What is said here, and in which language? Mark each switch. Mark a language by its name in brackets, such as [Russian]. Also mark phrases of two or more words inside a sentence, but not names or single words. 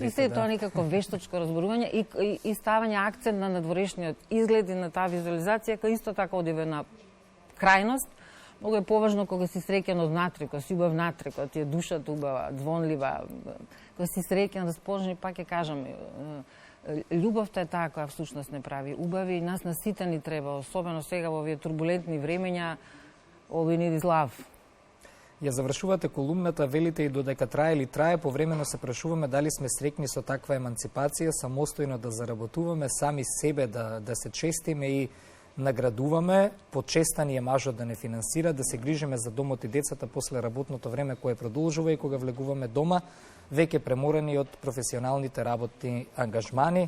[Macedonian] и се тоа некако вештачко разборување и ставање акцент на надворешниот изглед и на таа визуализација, која исто така одиве на крајност. Многу е поважно кога си среќен од внатре, кога си убав внатре, кога ти е душата убава, звонлива, кога си среќен, расположен, пак ќе кажам, љубовта е таа која всушност не прави убави и нас на сите ни треба, особено сега во овие турбулентни времења, [English] all we need is love. [Macedonian] Ја завршувате колумната, велите и додека трае или трае, повремено се прашуваме дали сме срекни со таква еманципација, самостојно да заработуваме, сами себе да се честиме и наградуваме, почестани е мажот да не финансира, да се грижиме за домот и децата после работното време кое продолжува и кога влегуваме дома, веќе преморени од професионалните работни ангажмани.